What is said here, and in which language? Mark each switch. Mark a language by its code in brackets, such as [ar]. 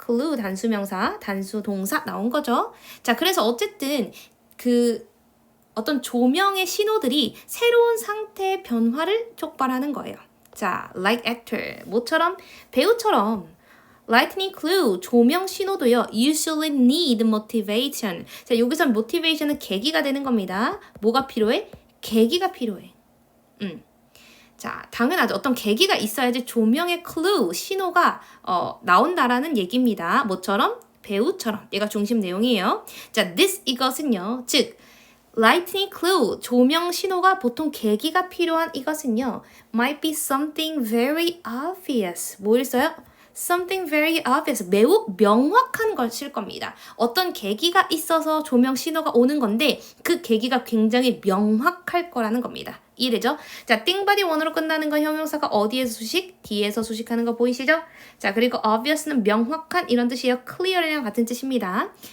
[ko] clue 단수 명사, 단수 동사 나온 거죠. 자, 그래서 어쨌든 어떤 조명의 신호들이 새로운 상태의 변화를 촉발하는 거예요. 자, [en] like actor, [ko] 뭐처럼? 배우처럼 [en] lightning clue, [ko] 조명 신호도요. [en] usually need motivation. [ko] 자, 여기서 motivation은 계기가 되는 겁니다. 뭐가 필요해? 계기가 필요해. 자, 당연하죠. 어떤 계기가 있어야지 조명의 clue, 신호가 나온다라는 얘기입니다. 뭐처럼? 배우처럼. 얘가 중심 내용이에요. 자, this 이것은요. 즉 [en] lightning clue, [ko] 조명 신호가 보통 계기가 필요한 이것은요. [en] might be something very obvious. [ko] 뭐 있어요? [en] something very obvious. [ko] 매우 명확한 것일 겁니다. 어떤 계기가 있어서 조명 신호가 오는 건데 그 계기가 굉장히 명확할 거라는 겁니다. 이해되죠? 자, 띵바디 원으로 끝나는 건 형용사가 어디에서 수식? 뒤에서 수식하는 거 보이시죠? 자, 그리고 obvious는 명확한 이런 뜻이에요. clear이랑 같은 뜻입니다.